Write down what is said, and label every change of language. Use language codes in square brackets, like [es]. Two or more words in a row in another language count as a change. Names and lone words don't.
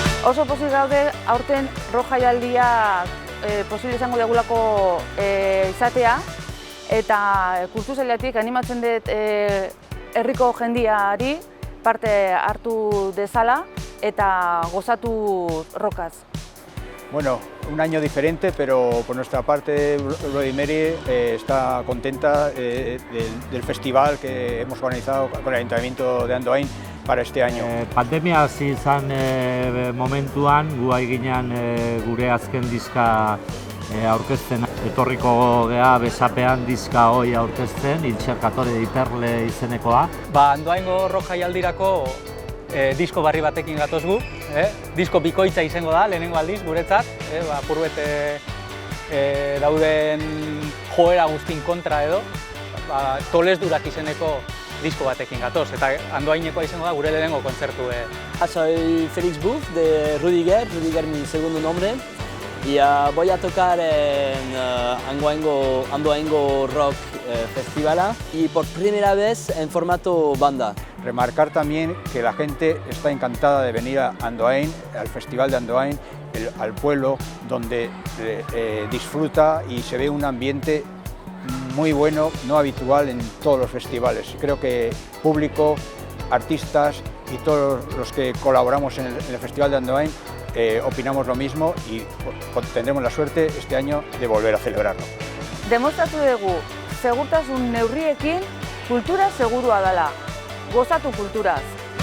[eu] Oso pozik gaude aurten rock jaialdia posible izango degulako izatea, eta kultur sailetik animatzen dut herriko jendiari parte hartu dezala eta gozatu rockaz. [es] Bueno, un año diferente, pero por nuestra parte Bloody Mary está contenta del festival que hemos organizado con el Ayuntamiento de Andoain para este año. [eu] Pandemia hasi izan momentuan, gu ginen gure azken diska aurkezten. Etorriko gea besapean diska hoi aurkezten, Intxerkatore Iperle izenekoa. Andoaingo rock jaialdirako disko barri batekin gatoz gu. Disko bikoitza izango da, lehenengo aldiz guretzat. Apurbet dauden joera guztin kontra edo. Tolesdurak izeneko disko batekin gatoz, eta Andoainekoa izango da gure lehenengo kontzertu. [es] Soy Félix Buz de Rudiger mi segundo nombre, y voy a tocar en Andoaingo Rock Festival y por primera vez en formato banda. Remarcar también que la gente está encantada de venir a Andoain, al Festival de Andoain, al pueblo donde disfruta y se ve un ambiente muy bueno, no habitual en todos los festivales. Creo que público, artistas y todos los que colaboramos en el Festival de Andoain opinamos lo mismo y tendremos la suerte este año de volver a celebrarlo. [eu] Demostratu dugu, segurtasun neurriekin kultura segurua dela. Gozatu kulturaz.